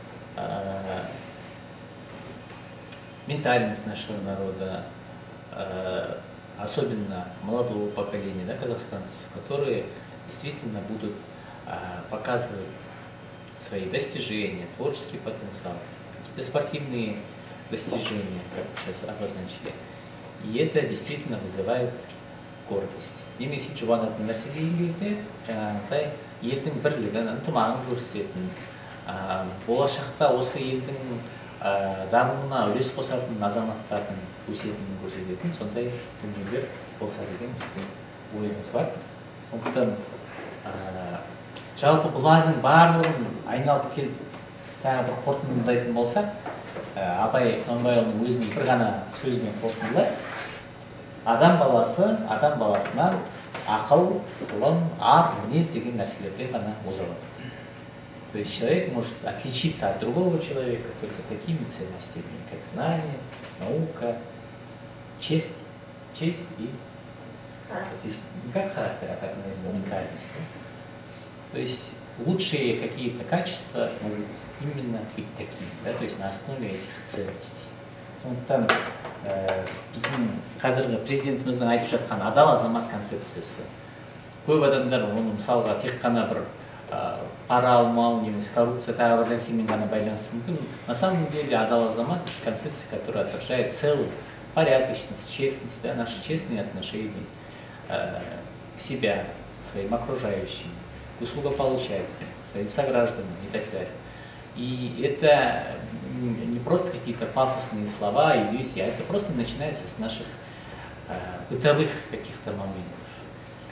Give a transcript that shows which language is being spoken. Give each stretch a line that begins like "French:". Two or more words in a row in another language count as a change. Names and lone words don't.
Russian: ментальность нашего народа, особенно молодого поколения, да, казахстанцев, которые действительно будут показывать свои достижения, творческий потенциал, какие-то спортивные достижения, как сейчас обозначили. И это действительно вызывает гордость.
Kazakh: Немесе жұбанатын нәрсе деген кезде, жаңағындай елдің бірлігін, ынтымағын көрсететін, болашақта осы елдің дамуына үлес қосатын азаматтардың өсетінін көрсететін сондай дүниелер болса деген біздің ойымыз бар. Сондықтан жалпы бұлардың барлығын айналып келіп тағы бір қорытындылайтын болсақ, Абай Құнанбайұлының өзінің бір ғана сөзімен қорытындылайды. Адам баласынан ақыл, ғылым, ар, мінез деген нәрселерден ғана оза алады.
Russian: То есть человек может отличиться от другого человека только такими ценностями, как знание, наука, честь и не как характер, а как, наверное, ментальность. То есть лучшие какие-то качества могут именно быть такими, да, то есть на основе этих ценностей.
Kazakh: Сондықтан біздің қазіргі президентіміздің айтып жатқан адал азамат концепциясы. Көп адамдар оны мысалға тек қана бір пара алмау, немесе коррупция, тағы бір нәрсемен ғана байланыстыру мүмкін.
Russian: На самом деле
Kazakh: адал азамат
Russian: — концепция, которая отражает целую порядочность, честность, да, наши честные отношения к себя, к своим окружающим, к услугополучателям, к своим согражданам и так далее. И это не просто какие-то пафосные слова, иллюзии, а это просто начинается с наших бытовых каких-то моментов.